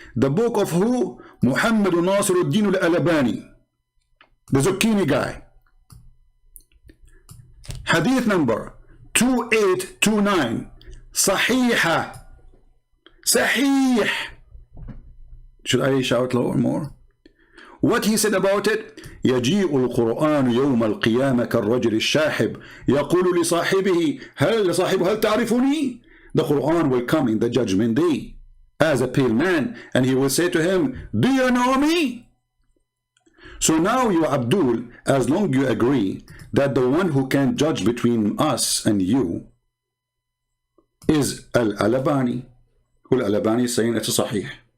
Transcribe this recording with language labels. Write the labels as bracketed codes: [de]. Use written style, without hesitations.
[en] The book of who? Muhammad Nasiruddin al-Albani, the Zucchini guy. Hadith number 2829. Sahih. Sahih. Should I shout lower more? What he said about it? [ar] يجيء القرآن يوم القيامة كالرجل الشاحب يقول لصاحبه هل تعرفني? [en] The Quran will come in the judgment day as a pale man, and he will say to him, do you know me? So now you, Abdul, as long as you agree that the one who can judge between us and you is Al-Albani, who Al-Albani is saying it's a sahih.